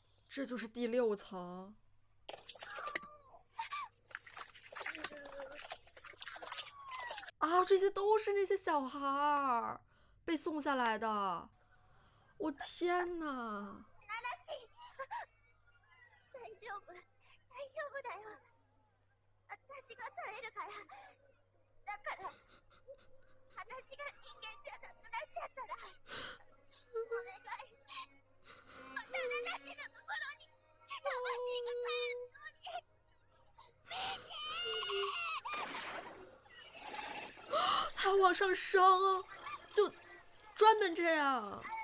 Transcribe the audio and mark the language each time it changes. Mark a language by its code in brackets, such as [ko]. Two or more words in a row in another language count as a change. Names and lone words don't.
[zh] 这就是第6层。啊，这些都是那些小孩儿被送下来的。我天哪！ [ja] 大丈夫、大丈夫だよ。私が耐えるから。だから、話が人間じゃなくなっちゃったら、お願い。またナナチのところに、魂が帰るように。ミキ [zh] 他往上升，就专门这样。